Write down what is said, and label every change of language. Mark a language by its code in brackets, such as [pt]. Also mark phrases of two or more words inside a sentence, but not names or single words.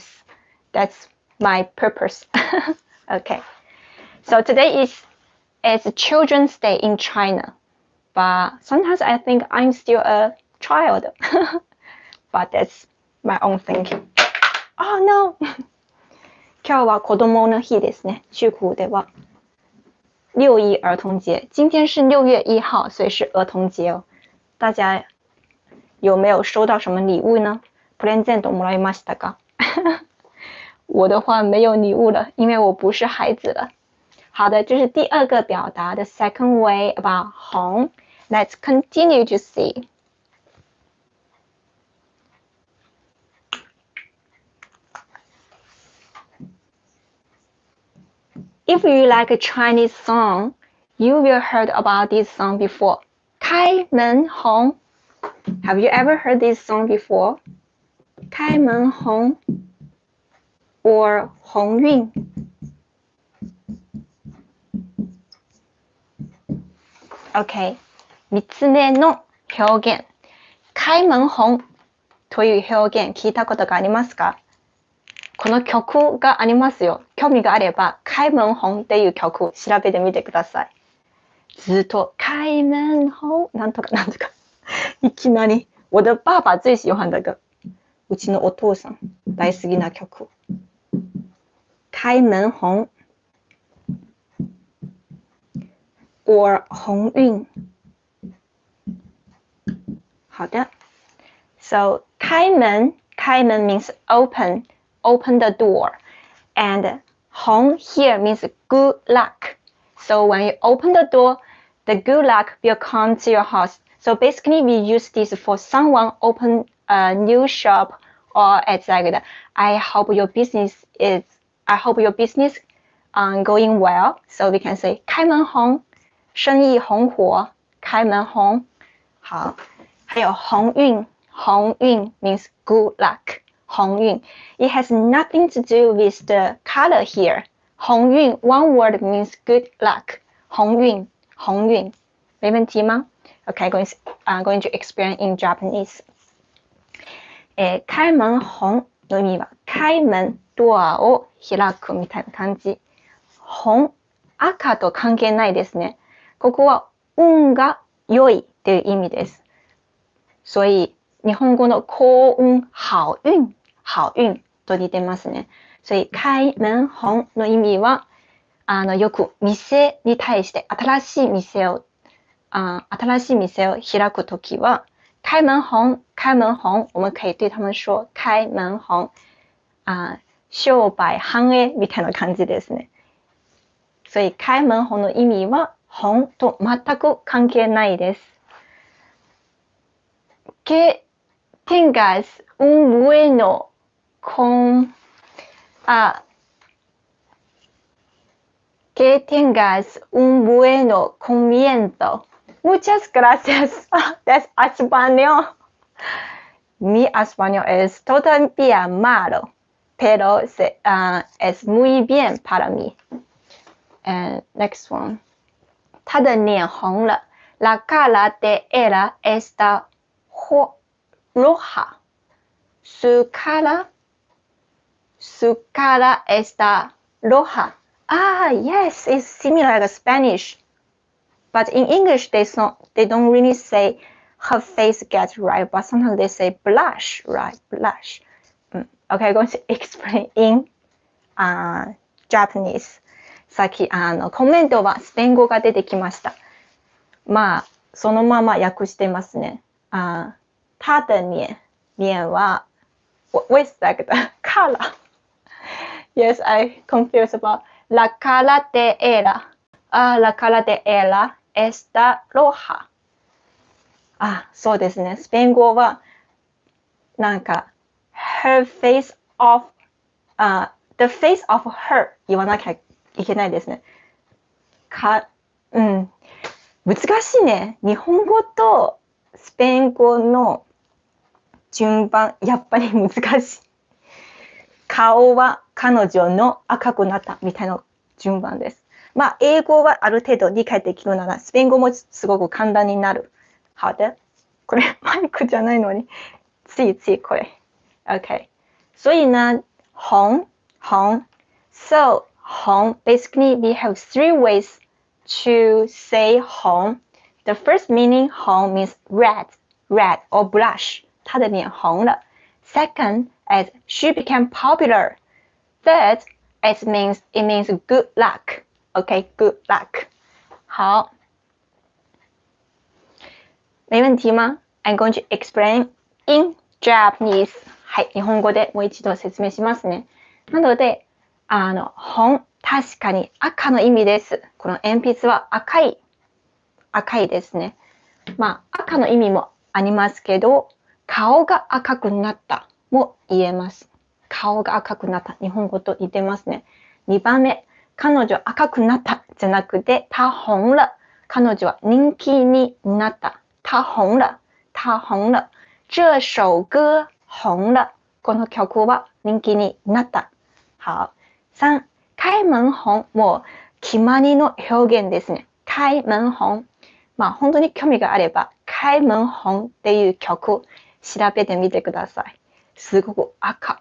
[en] That's my purpose. Okay. So today is it's Children's Day in China. But sometimes I think I'm still a child. But that's my own thinking. Oh no! [ja] 今日は子供の日ですね。 [zh] 中国では 6一儿童节。今天是6月1号，所以是儿童节哦。大家有没有收到什么礼物呢？ [ja] プレゼントもらいましたか？ [zh] 我的话没有礼物了，因为我不是孩子了。好的，这是第二个表达的 [en] second way about 红。Let's continue to see. If you like a Chinese song, you will heard about this song before. [zh] 开门红. [en] Have you ever heard this song before? [zh] 开门红 or 鸿运. [en] Okay. [ja] 3 つ目の表現。開門紅という表現聞いたことがありますか？この曲がありますよ。興味があれば、開門紅っていう曲調べてみてください。ずっと開門紅なんとかなんとか。いきなり。 [zh] 我的爸爸最喜欢这个。 [ja] うちのお父さん大好きな曲。 [zh] 開門紅 or 鸿運。 [en] 好的。So 開門 means open the door. And 紅 here means good luck. So when you open the door, the good luck will come to your house. So basically we use this for someone open a new shop or it's like that. I hope your business going well. So we can say [zh] 開門紅，生意紅火，開門紅。好。还有鸿运 [en] means good luck. 鸿运 it has nothing to do with the color here. 鸿运 one word means good luck. [zh] 鸿运没问题吗？ [en] Okay, going to explain in Japanese. [ja] 開門紅の意味は開門ドアを開くみたいな感じ。紅赤と関係ないですね。ここは運が良いっていう意味です。所以日本語の幸運、好運と似てますね。所以開門紅の意味はよく店に対して新しい店を開くときは開門紅 [zh] 我们可以对他们说 [ja] 開門紅商売繁栄みたいな感じですね。所以開門紅の意味は紅と全く関係ないです。 [es] Que tengas un bueno comienzo. Muchas gracias. [en] That's español. [es] Mi español es todavía malo, pero es muy bien para mí. [en] And next one. [zh] 他的脸红了。 [es] La cara de ella está roja. Su cara está roja. [en] Ah, yes, it's similar to Spanish. But in English, they don't really say her face gets red, but sometimes they say blush, right? Blush. Okay, I'm going to explain in Japanese. [ja] さっきコメントはスペイン語が出てきました。まあ、そのまま訳してますね。 [zh] 他的脸 [en] は with like the color. Yes, I confused about [es] la cara de ella. La cara de ella está roja. [ja] そうですね。スペイン語はなんか [en] her face of the face of her [ja] 言わなきゃいけないですね。難しいね。日本語とスペイン語の順番、やっぱり難しい。顔は彼女の赤くなったみたいな順番です。まあ、英語はある程度理解できるなら、スペイン語もすごく簡単になる。好的。これ、マイクじゃないのに、ついこれ。OK。 [en] 所以呢、紅。So, 紅 basically we have three ways to say 红 the first meaning 红 means red or blush [zh] 她的脸红了。 [en] Second, as she became popular. Third, it means good luck. Okay, good luck. [zh] 好，没問題嗎？ [en] I'm going to explain in Japanese. [ja] はい、日本語でもう一度説明しますね。なので、本、確かに赤の意味です。この鉛筆は赤いですね。まあ、赤の意味もありますけど、顔が赤くなったも言えます。顔が赤くなった。日本語と似てますね。2番目、彼女赤くなったじゃなくて、 [zh] 她紅了。 [ja] 彼女は人気になった。 [zh] 她紅了。她紅了。这首歌紅了。 [ja] この曲は人気になった。 [zh] 好。3、開門紅。 [ja] もう決まりの表現ですね。開門紅。まあ本当に興味があれば、開門紅っていう曲調べてみてください。すごく赤。